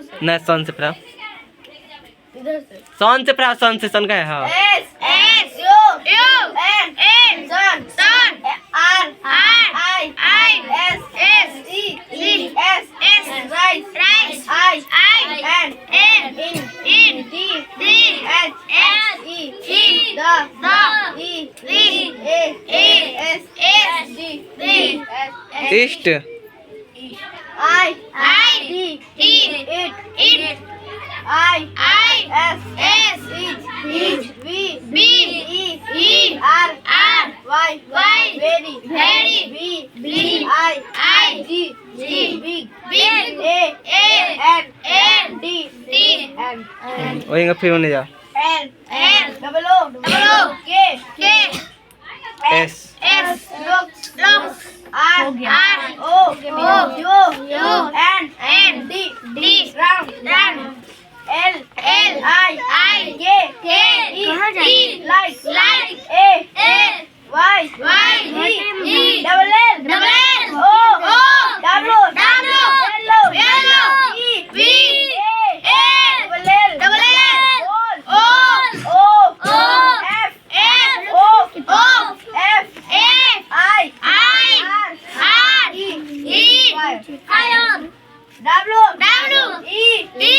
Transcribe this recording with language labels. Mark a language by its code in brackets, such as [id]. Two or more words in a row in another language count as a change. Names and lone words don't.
[hi] ना सन से पढ़ाओ, सन से पढ़ाओ, सन से सन का है। हाँ [en] S U N sun R I S E S rice I N in D H E the E A S D ईस्ट। I D it I S H V E R Y very B I G big A N D [hi] वही का फिर होने जाओ। [en] L double O K S looks R O U N D round L I K E like A Y E double L O W yellow E V A double L O F F A I R E iron W E